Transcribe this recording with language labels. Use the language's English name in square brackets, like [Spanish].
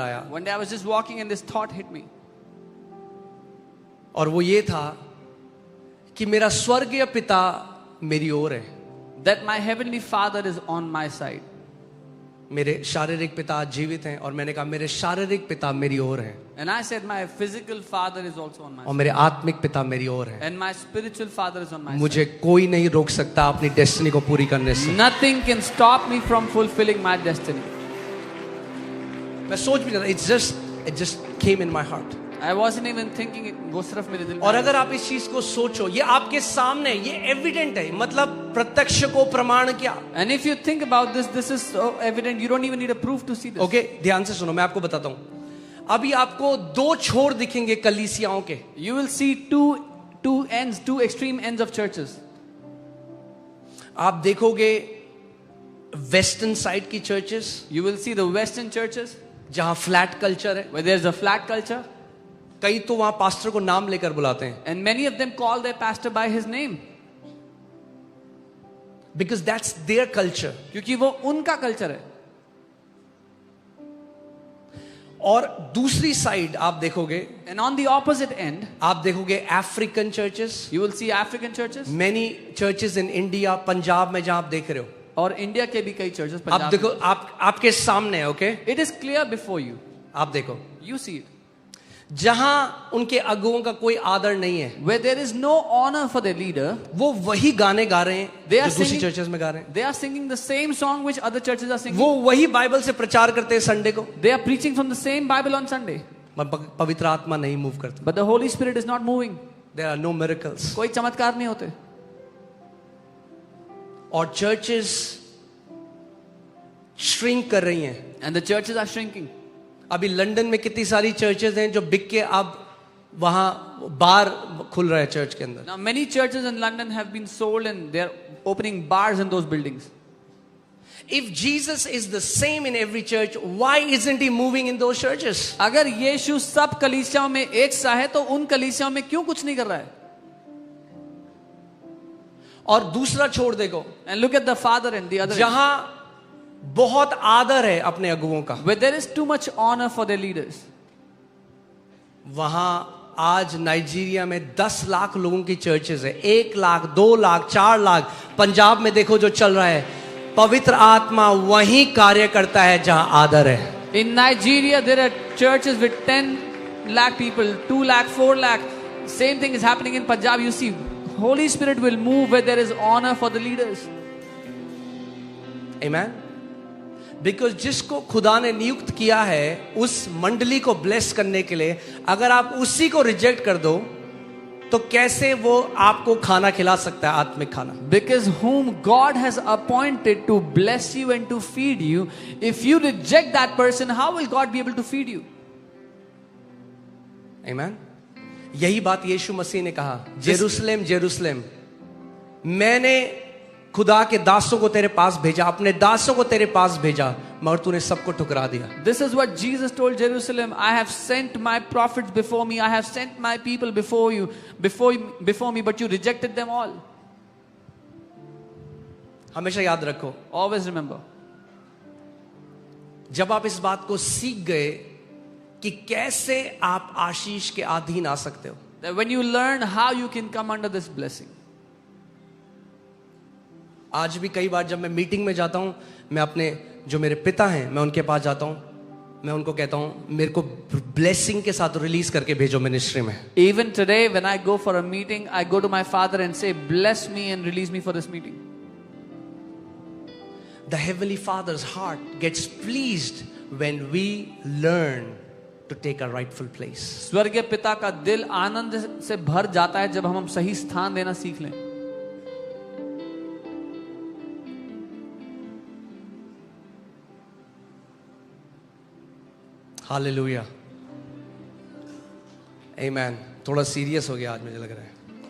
[English] One day I was just walking and this thought hit me. [Hindi] और वो ये था कि मेरा स्वर्गीय पिता मेरी ओर है. [English] that my heavenly Father is on my side. [Hindi] मेरे शारीरिक पिता आज जीवित हैं, और मैंने कहा मेरे शारीरिक पिता मेरी ओर हैं, [English] And I said my physical father is also on my [Hindi] और [English] side. [Hindi] मेरे आत्मिक पिता मेरी ओर हैं. [English] And my spiritual father is on my side. [Hindi] मुझे कोई नहीं रोक सकता अपनी डेस्टिनी को पूरी करने से. [English] Nothing can stop me from fulfilling my destiny. [Hindi] मैं सोच भी नहीं रहा, [English] it just came in my heart. I wasn't even thinking it. [Hindi] वो सिर्फ मेरे दिल में और आया. अगर आप इस चीज को सोचो, ये आपके सामने, ये एविडेंट है, मतलब प्रत्यक्ष को प्रमाण क्या. [English] And if you think about this, this is so evident. You don't even need a proof to see this. [Hindi] Okay, ध्यान से सुनो, मैं आपको बताता हूं. अभी आपको दो छोर दिखेंगे कलीसियाओं के. [English] You will see two ends, two extreme ends of churches. [Hindi] आप देखोगे वेस्टर्न साइड की churches, [English] You will see the Western churches [Hindi] जहां फ्लैट कल्चर है. [English] where there's a flat culture, [Hindi] कई तो वहां पास्टर को नाम लेकर बुलाते हैं, [English] and many of them call their pastor by his name because that's their culture. [Hindi] क्योंकि वो उनका कल्चर है. और दूसरी साइड आप देखोगे, [English] And on the opposite end, [Hindi] आप देखोगे African churches, [English] you will see African churches, many churches in India, [Hindi] Punjab में जहां आप देख रहे हो. और इंडिया के भी कई churches आप पंजाब देखो, में. आपके सामने है. Okay, [English] It is clear before you. [Hindi] आप देखो, [English] You see it. [Hindi] जहां उनके अगुओं का कोई आदर नहीं है, [English] Where there is no honor for their leader, [Hindi] वो वही गाने गा रहे हैं [English] They are [Hindi] जो दूसरी [English] singing- [Hindi] चर्चेस में गा रहे हैं. [English] they are singing the same song which other churches are singing. [Hindi] वो वही बाइबल से प्रचार करते हैं संडे को, [English] They are preaching from the same Bible on Sunday. [Hindi] पवित्र आत्मा नहीं मूव करता. [English] But the Holy Spirit is not moving. There are no miracles. [Hindi] कोई चमत्कार नहीं होते. और चर्चेस श्रिंक कर रही हैं. [English] And the churches are shrinking. [Hindi] अभी लंदन में कितनी सारी चर्चेस हैं जो बिक के अब वहां बार खुल रहा है चर्च के अंदर. [English] Now many churches in London have been sold and they're opening bars in those buildings. If Jesus is the same in every church, why isn't he moving in those churches? [Hindi] अगर यीशु सब कलीसियाओं में एक सा है तो उन कलीसियाओं में क्यों कुछ नहीं कर रहा है? और दूसरा छोड़ देखो, [English] And look at the father and the other end, [Hindi] जहां बहुत आदर है अपने अगुओं का, [English] where there is too much honor for their leaders. [Hindi] वहां आज नाइजीरिया में 10 लाख लोगों की चर्चेस है. 1 लाख, 2 लाख, 4 लाख. पंजाब में देखो जो चल रहा है. पवित्र आत्मा वहीं कार्य करता है जहां आदर है. [English] In Nigeria, there are churches with 10 lakh people, 2 lakh, 4 lakh. Same thing is happening in Punjab. You see, Holy Spirit will move where there is honor for the leaders. Amen. [Hindi] Because जिसको खुदा ने नियुक्त किया है उस मंडली को bless करने के लिए, अगर आप उसी को रिजेक्ट कर दो तो कैसे वो आपको खाना खिला सकता है, आत्मिक खाना. [English] Because whom God has appointed to bless you and to feed you, if you reject that person, how will God be able to feed you? Amen. [Hindi] यही बात यीशु मसीह ने कहा, जेरूसलेम जेरूसलेम, मैंने खुदा के दासों को तेरे पास भेजा, अपने दासों को तेरे पास भेजा, मगर तूने सबको ठुकरा दिया. [English] This is what Jesus told Jerusalem. I have sent my prophets before me. I have sent my people before you, before me, but you rejected them all. [Hindi] हमेशा याद रखो, [English] Always remember. [Hindi] जब आप इस बात को सीख गए कि कैसे आप आशीष के अधीन आ सकते हो, [English] That when you learn how you can come under this blessing. [Hindi] आज भी कई बार जब मैं मीटिंग में जाता हूं, मैं अपने जो मेरे पिता हैं मैं उनके पास जाता हूं, मैं उनको कहता हूं मेरे को ब्लेसिंग के साथ रिलीज करके भेजो मिनिस्ट्री में. [English] Even today, when I go for a meeting, I go to my father and say, bless me and release me for this meeting. The Heavenly Father's heart gets pleased when we learn to take a rightful place. [Hindi] स्वर्गीय पिता का दिल आनंद से भर जाता है जब हम सही स्थान देना सीख लें. हालेलुया. आमेन. थोड़ा सीरियस हो गया आज मुझे लग रहा है.